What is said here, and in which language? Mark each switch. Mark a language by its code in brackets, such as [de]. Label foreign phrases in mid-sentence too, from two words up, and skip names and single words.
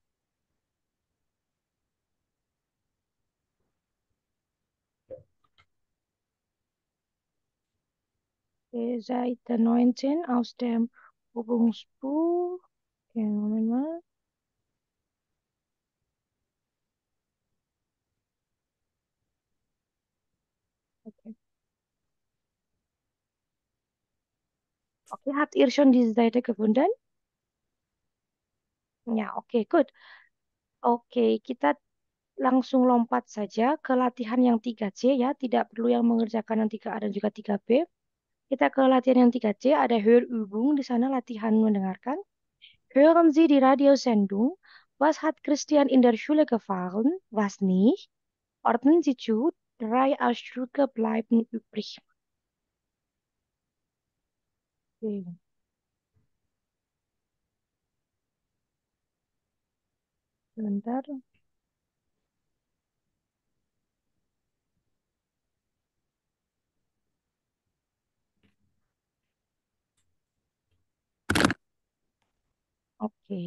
[de] Okay, Seite 19 aus dem Übungsbuch. Okay, Moment mal. Okay. Okay, habt ihr schon diese Seite gefunden? [id] Ya, oke, good. Oke, kita langsung lompat saja ke latihan yang 3C ya. Tidak perlu yang mengerjakan yang 3A dan juga 3B. Kita ke latihan yang 3C, ada Hörübung di sana latihan mendengarkan. [de] Hören Sie die Radiosendung? Was hat Christian in der Schule gefahren? Was nicht? Ordnen Sie zu. 3 Ausdrücke bleiben übrig. [id] Okay. Sebentar. Oke.